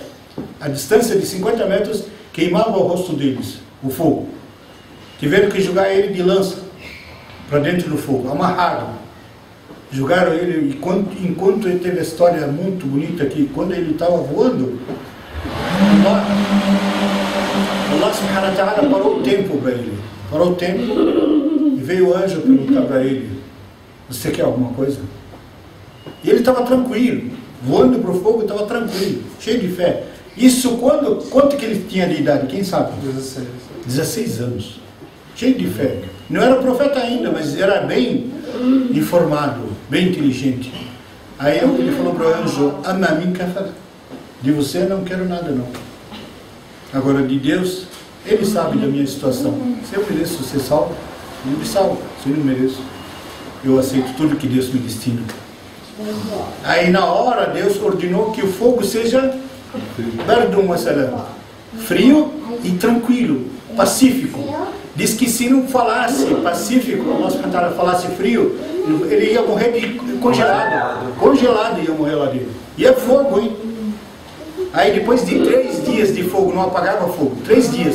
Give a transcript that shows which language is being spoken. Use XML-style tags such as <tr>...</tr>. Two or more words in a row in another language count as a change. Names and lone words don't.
<pt>A distância de 50 metros queimava o rosto deles, o fogo. Tiveram que jogar ele de lança para dentro do fogo, amarrado. Jogaram ele, enquanto ele teve a história muito bonita que quando ele estava voando,</pt> <ar>الله سبحانه وتعالى</ar> <pt>parou o tempo para ele. Parou o tempo e veio o anjo perguntar para ele, você quer alguma coisa? E ele estava tranquilo, voando para o fogo, estava tranquilo, cheio de fé. Isso quanto que ele tinha de idade, quem sabe? 16 anos, cheio de fé. Não era profeta ainda, mas era bem informado, bem inteligente. Aí ele falou para o anjo,</pt> <ar>أما من كفر,</ar> <pt>de você não quero nada não. Agora de Deus, Ele sabe da minha situação. Se eu mereço ser salvo, Ele me salva. Se eu não mereço, eu aceito tudo que Deus me destina. Aí na hora Deus ordenou que o fogo seja</pt> <ar>بردا وسلاما,</ar> <pt>frio e tranquilo, pacífico. Diz que se não falasse pacífico, o nosso cantar falasse frio, ele ia morrer de congelado ia morrer lá dentro. E é fogo, hein? Aí depois de 3 dias de fogo, não apagava fogo, 3 dias.</pt>